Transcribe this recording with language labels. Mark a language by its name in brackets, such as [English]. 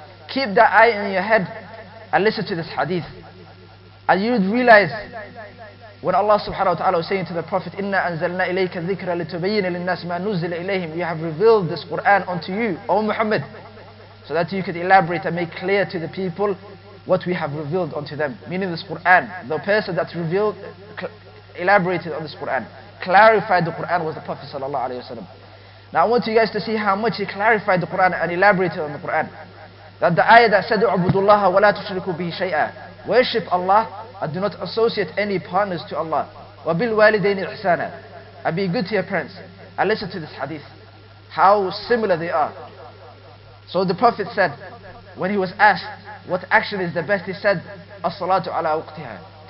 [English] Keep that ayah in your head and listen to this hadith. And you would realize when Allah subhanahu wa ta'ala was saying to the Prophet, [Arabic] إِنَّا أَنزَلْنَا إِلَيْكَ الذِّكْرَ لِتُبَيِّنَ لِلنَّاسِ مَا نُزِّلَ إِلَيْهِمْ. [English] We have revealed this Quran unto you, O Muhammad, so that you could elaborate and make clear to the people what we have revealed unto them. Meaning this Quran, the person that revealed, elaborated on this Quran, clarified the Quran was the Prophet sallallahu alaihi wasallam. Now I want you guys to see how much he clarified the Quran and elaborated on the Quran. That the ayah that said, [Arabic] اعبدوا الله ولا تشركوا به شيئا. [English] Worship Allah and do not associate any partners to Allah. [Arabic] وَبِالْوَالِدَيْنِ إِحْسَانًا. [English] And be good to your parents. And listen to this hadith, how similar they are. So the Prophet said, when he was asked what action is the best, he said, [Arabic] As-salatu ala waqtiha.